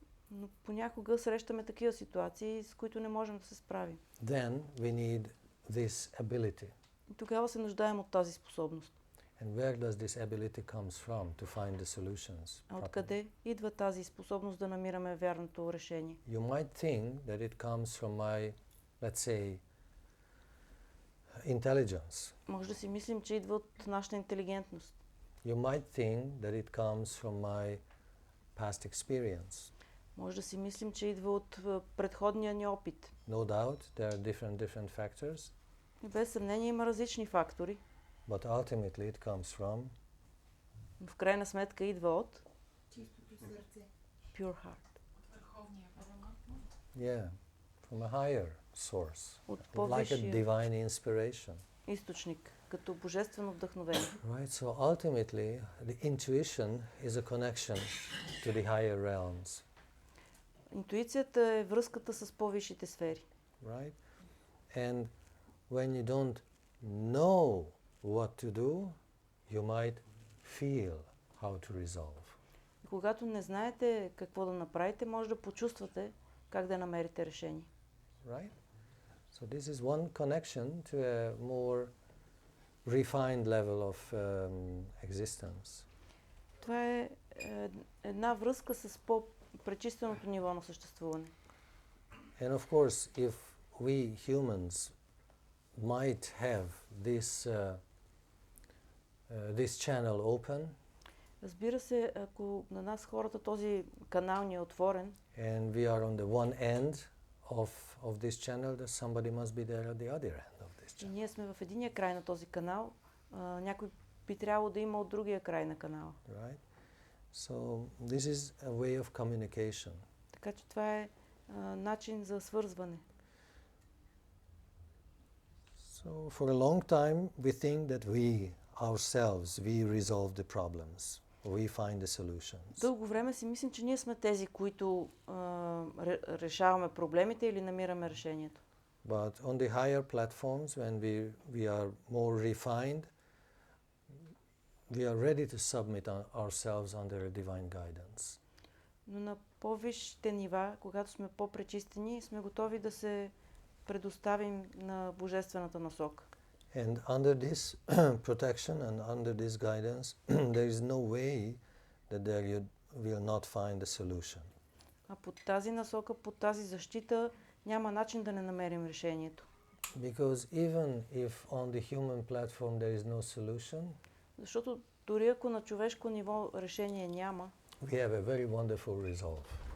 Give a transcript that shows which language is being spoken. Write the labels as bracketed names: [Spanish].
[Bulgarian] Но понякога срещаме такива ситуации, с които не можем да се справим. [English] Then we need this ability. [Bulgarian] И тогава се нуждаем от тази способност. [English] And where does this ability comes from to find the solutions? [Bulgarian] А откъде идва тази способност да намираме вярното решение? [English] You might think that it comes from my, let's say, intelligence. [Bulgarian] Може да си мислим, че идва от нашата интелигентност. [English] You might think that it comes from my past experience. [Bulgarian] Може да си мислим, че идва от предходния ни опит. [English] No doubt, there are different factors. [Bulgarian] И без съмнение има различни фактори. [English] But ultimately it comes from [Bulgarian] В крайна сметка идва от чистото сърце. [English] pure heart. [Bulgarian] Върховния парламент. [English] Yeah, from a higher source. [Bulgarian] От [English] Like a [Bulgarian] по-висшия [English] divine inspiration. [Bulgarian] източник, като божествено вдъхновение. [English] Right, so ultimately the intuition is a connection to the higher realms. [Bulgarian] Интуицията е връзката с по-висшите сфери. [English] Right? And when you don't know what to do, you might feel how to resolve. [Bulgarian] И когато не знаете какво да направите, може да почувствате как да намерите решение. [English] Right? So this is one connection to a more refined level of existence. [Bulgarian] Това е една връзка с по-пречистеното ниво на съществуване. [English] And of course, if we humans might have this channel open, [Bulgarian] Разбира се, ако на нас хората този канал ни е отворен, [English] and we are on the one end of this channel, that somebody must be there at the other end of this [Bulgarian] и [English] channel. [Bulgarian] ние сме в единия край на този канал, някой би трябвало да има от другия край на канала. [English] Right? So this is a way of communication. [Bulgarian] Така че това е начин за свързване. [English] So for a long time we think that we ourselves, we resolve the problems, we find the solutions. [Bulgarian] Дълго време си мислим, че ние сме тези, които решаваме проблемите или намираме решението. [English] But on the higher platforms, when we are more refined, we are ready to submit ourselves under divine guidance. [Bulgarian] Но на по-висшите нива, когато сме по-пречистени, сме готови да се предоставим на божествената насока. [English] And under this protection and under this guidance, there is no way that there you will not find a solution. [Bulgarian] А под тази насока, под тази защита, няма начин да не намерим решението. [English] Because even if on the human platform there is no solution, [Bulgarian] Защото дори ако на човешко ниво решение няма, [English] we have a very wonderful resolve.